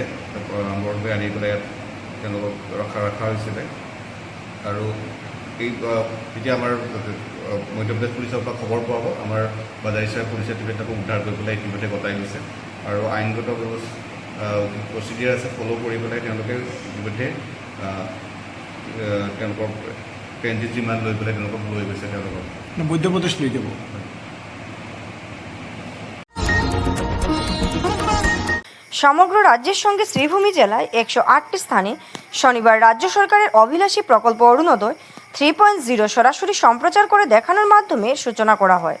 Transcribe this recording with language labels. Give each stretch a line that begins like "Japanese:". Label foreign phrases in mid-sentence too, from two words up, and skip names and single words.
Assamese: বৰকৈ আনি পেলাই তেওঁলোকক ৰখা হৈছিলে আৰু এই যেতিয়া আমাৰ মধ্যপ্ৰদেশ পুলিচৰ পৰা খবৰ পোৱা হ'ব আমাৰ বাজাৰিছড়া পুলিচে তেওঁলোকক উদ্ধাৰ কৰি পেলাই ইতিমধ্যে গতাই গৈছে আৰু আইনগত প্ৰচিডিউৰ আছে ফ'ল' কৰি পেলাই তেওঁলোকে ইতিমধ্যে তেওঁলোকৰ
English: transit remand
Assamese: লৈ পেলাই তেওঁলোকক লৈ গৈছে। তেওঁলোকক মধ্যপ্রদেশ লৈ যাব।
Bangla: সমগ্র রাজ্যের সঙ্গে শ্রীভূমি জেলায় 108টি স্থানে শনিবার রাজ্য সরকারের অভিলাষী প্রকল্প অরুণোদয় 3.0 সরাসরি সম্প্রচার করে দেখানোর মাধ্যমে সূচনা করা হয়।